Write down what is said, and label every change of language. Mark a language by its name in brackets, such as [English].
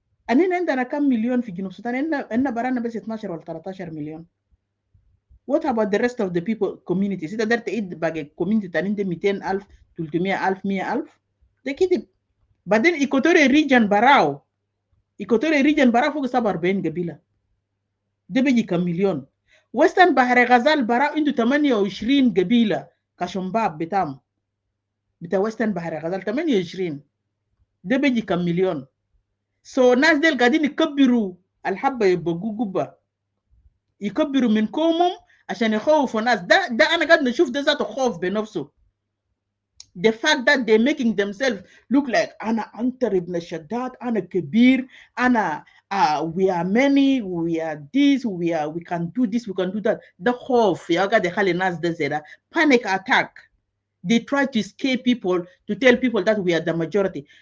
[Arabic] أننا عندنا كم مليون في جنوب السودان؟ إننا برانا بس 12 ولا 13 مليون. [English] What about the rest of the people communities? [Arabic] إذا قدرت تعيد باقي community تاني عندهم 200,000 300,000 100,000 ده كده. بعدين إيكوتوريا ريجن براو فوق 47 قبيلة. ده بيجي كم مليون. وسترن بحر غزال براو عنده 28 قبيلة كشمباب بتاع وسترن بحر غزال 28. ده بيجي كم مليون. So ناس ديل قاعدين يكبروا الحبة يبقوا قبة. يكبروا من كومهم عشان يخوفوا ناس. ده أنا قاعد نشوف ده ذاته خوف بنفسه. [English] The fact that they're making themselves look like [Arabic] أنا أنتر ابن شداد, أنا كبير, أنا [English] we are many, we are this, we can do this, we can do that. [Arabic] The خوف يا قاعد يخلي الناس ده زي [English] panic attack. They try to scare people to tell people that we are the majority.